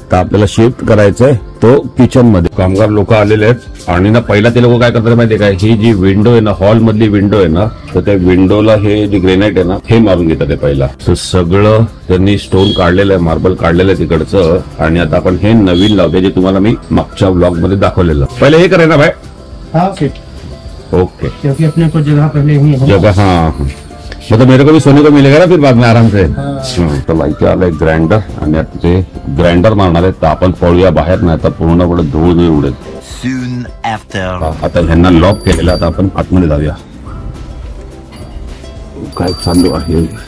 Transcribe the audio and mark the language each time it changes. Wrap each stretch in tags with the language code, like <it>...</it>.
<mr>तर आपल्याला शिफ्ट करायचंय तो किचन मध्ये. कामगार लोक आलेले आहेत आणि ना पहिला ते लोक काय करतात माहितीये काय, ही जी विंडो आहे ना, हॉल मधली विंडो आहे ना, तर त्या विंडोला हे जे ग्रेनाइट आहे ना, हे मारून घेतात पहिला. तर सगळं त्यांनी स्टोन काढलेलं आहे, मार्बल काढलेलं आहे तिकडचं. आणि आता आपण हे नवीन लावते, जे तुम्हाला मी मागच्या ब्लॉग मध्ये दाखवलेलं. पहिले हे करायला भाई. ओके,</mr> <hi>क्योंकि अपने को जगह पहले ही जगह. हाँ, मतलब मेरे को भी सोने को मिलेगा ना फिर बाद में आराम से.</hi> <mr>तर इथे आलंय ग्राइंडर आणि आता ते ग्राइंडर मारणार आहे. तर आपण पळूया बाहेर, नाही तर पूर्णपणे धूळ नाही उडेल. आता ह्यांना लॉक केलेलं, आता आपण आतमध्ये जाऊया. काय चालू आहे.</mr>